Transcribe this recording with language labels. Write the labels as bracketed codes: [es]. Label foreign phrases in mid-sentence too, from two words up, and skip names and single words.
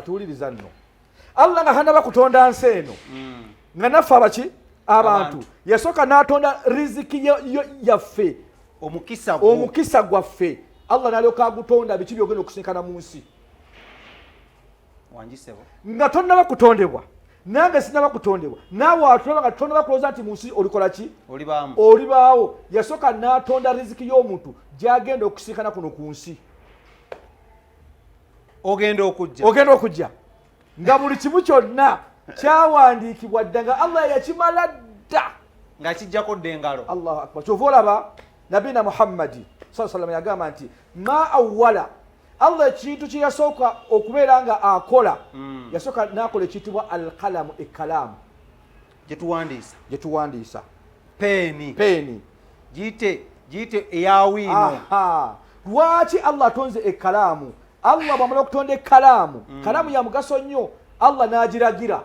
[lg] atuwuliriza nno Allah nga hanaba kutonda nsi eno nga naffe abaki abantu yasooka n'atonda riziki yaffe omukisa gwaffe Allah n'alyoka agutonda biki byogenda okusinkana mu nsi nga tonnaba kutondebwa nange sinaba kutondebwa naawe watulaba nga tonnaba kulowooza nti mu nsi olikola ki olibaawo yasooka n'atonda riziki y'omuntu gy'agenda okusinkana kuno ku nsi ogenda okujja nga buli kimu kyonna kyawandiikibwa dda nga Allah yakimala dda nga kijjako dda engalo [ar] الله أكبر [lg] kyova olaba nabina Muhammadi sallam yagamba nti ma awwala Allah ekintu kye yasooka okubeera nga akola yasooka n'akola ekiyitibwa alqalamu ekkalaamu gyetuwandiisa peeni giyite eyawiino lwaki Allah atonze ekkalaamu Allah bw'amala okutonda ekkalaamu kalaamu ya mugaso nnyo Allah n'agiragira